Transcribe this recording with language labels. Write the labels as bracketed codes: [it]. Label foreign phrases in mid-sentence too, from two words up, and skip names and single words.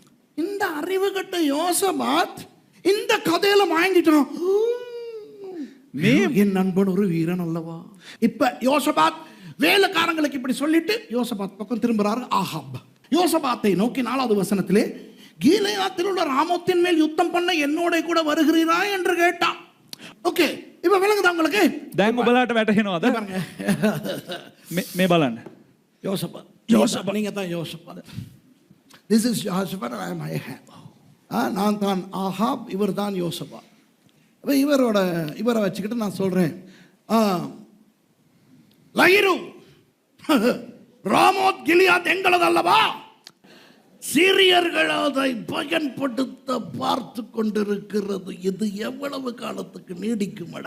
[ta] இந்த அறிவு கட்ட யோசபாத் இந்த கதையில வாங்கிட்டோம், என் நண்பன் ஒரு வீரன் அல்லவா. இப்ப யோசபாத் வேலைக்காரங்களுக்கு இப்படி சொல்லிட்டு யோசபாத் பக்கம் திரும்புறாரு ஆகாப். யோசபாத்தை நோக்கி 4வது வசனத்திலே, கீலேயாத்தில் உள்ள ராமோத்தின் மேல் யுத்தம் பண்ண என்னோட கூட வருகிறீரா என்று கேட்டான். ஓகே, இப்ப விளங்குதா உங்களுக்கு? [si] දැන් ඔබලාට වැටහෙනවද? මේ බලන්න. [ta] யோசபாத் நீங்க தான் யோசபாத். [en] This is Jehoshaphat and I am Ahab. [ta] நான் தான் ஆகாப், இவர் தான் யோசபாத். அப்ப இவரை வச்சுக்கிட்டு நான் சொல்றேன், லயிரு ராமோத் கிலியாத் எங்களது அல்லவா, சீரியர்கள் அதை பயன்படுத்த பார்த்து கொண்டிருக்கிறது, இது எவ்வளவு காலத்துக்கு நீடிக்குமடா.